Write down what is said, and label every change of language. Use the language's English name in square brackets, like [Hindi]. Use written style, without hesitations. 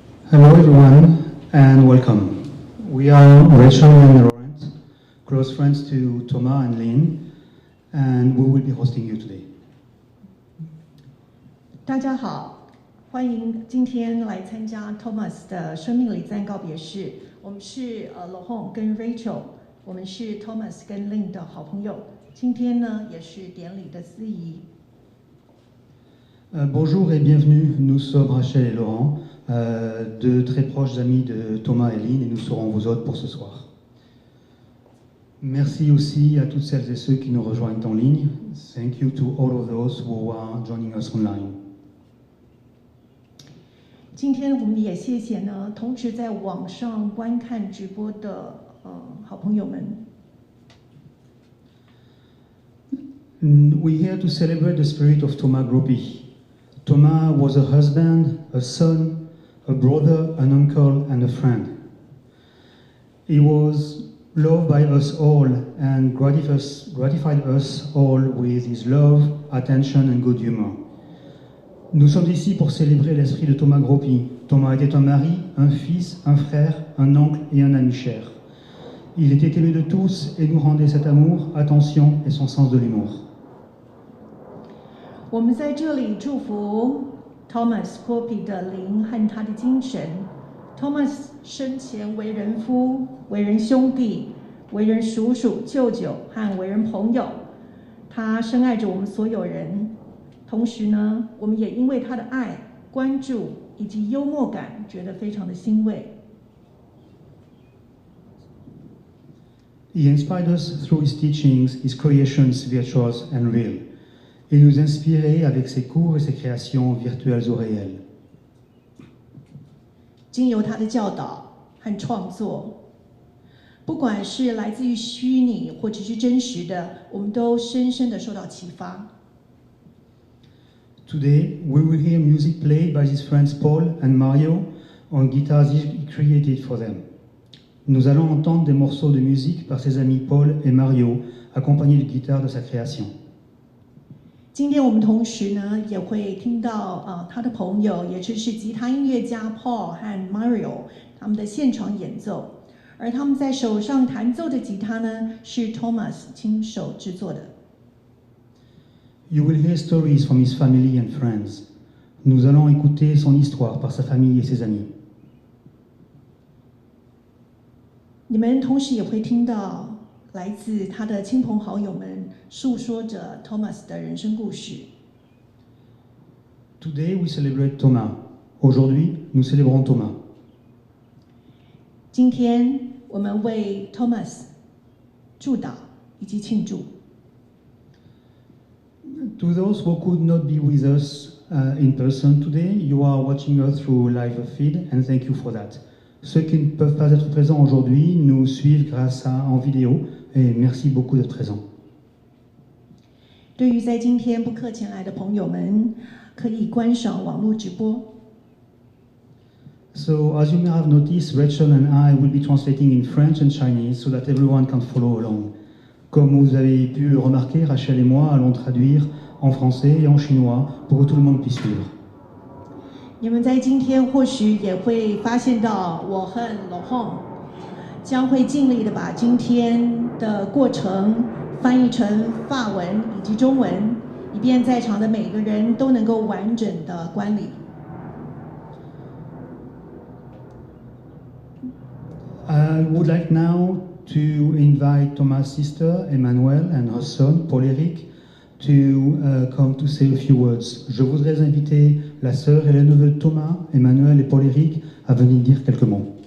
[English] Hello everyone and welcome. We are Rachel and Laurent, close friends to Thomas and Lynn, and we will be hosting you today. [Chinese] 大家好，欢迎今天来参加 Thomas 的生命礼赞告别式。我们是Laurent 跟 Rachel， 我们是 Thomas 跟 Lynn 的好朋友。今天呢，也是典礼的司仪。 [French] Bonjour et bienvenue, nous sommes Rachel et Laurent, deux très proches amis de Thomas et Lynn, et nous serons vos hôtes pour ce soir. Merci aussi à toutes celles et ceux qui nous rejoignent en ligne. [English] Thank you to all of those who are joining us online. [Chinese] 今天我们也谢谢呢，同时在网上观看直播的好朋友们。 [English] We're here to celebrate the spirit of Thomas Groppi. Thomas was a husband, a son, a brother, an uncle, and a friend. He was loved by us all and gratified us all with his love, attention, and good humor. [French] Nous sommes ici pour célébrer l'esprit de Thomas Groppi. Thomas était un mari, un fils, un frère, un oncle et un ami cher. Il était aimé de tous et nous rendait cet amour, attention et son sens de l'humour. [Chinese] 我们在这里祝福 Thomas Groppi 的灵和他的精神。 Thomas 生前为人夫、为人兄弟、为人叔叔、舅舅和为人朋友，他深爱着我们所有人。同时呢，我们也因为他的爱、关注以及幽默感，觉得非常的欣慰。 [English] He inspired us through his teachings, his creations virtuous and real. [French] Il nous inspirait avec ses cours et ses créations virtuelles ou réelles. [Chinese] 经由他的教导和创作，不管是来自于虚拟或者是真实的，我们都深深的受到启发。 [English] Today, we will hear music played by his friends Paul and Mario on guitars he created for them. [French] Nous allons entendre des morceaux de musique par ses amis Paul et Mario, accompagnés de guitares de sa création. [Chinese] 今天我们同时呢，也会听到他的朋友，也就是吉他音乐家 Paul 和 Mario 他们的现场演奏，而他们在手上弹奏的吉他呢，是 Thomas 亲手制作的。 [English] You will hear stories from his family and friends. [French] Nous allons écouter son histoire par sa famille et ses amis. [Chinese] 你们同时也会听到来自他的亲朋好友们诉说着 Thomas 的人生故事。 [English] Today we celebrate Thomas. [French] Aujourd'hui, nous célébrons Thomas. [Chinese] 今天我们为 Thomas 祝祷以及庆祝。 [English] To those who could not be with us in person today, you are watching us through live feed, and thank you for that. [French] Ceux qui ne peuvent pas être présents aujourd'hui nous suivent en vidéo, et merci beaucoup d'être présents. [Chinese] 对于在今天不客前来的朋友们，可以观赏网络直播。 [English] So, as you may have noticed, Rachel and I will be translating in French and Chinese so that everyone can follow along. [French] Comme vous avez pu le remarquer, Rachel et moi allons traduire en français et en chinois pour que tout le monde puisse suivre. [Chinese] 你们在今天或许也会发现到，我和 Laurent 将会尽力的把今天的过程翻译成法文以及中文，以便在场的每个人都能够完整的观礼。 [English] I would like now to invite Thomas' sister Emmanuel and her son Paul-Éric to come to say a few words. [French] Je voudrais inviter la sœur et le neveu de Thomas, Emmanuel et Paul-Éric, à venir dire quelques mots.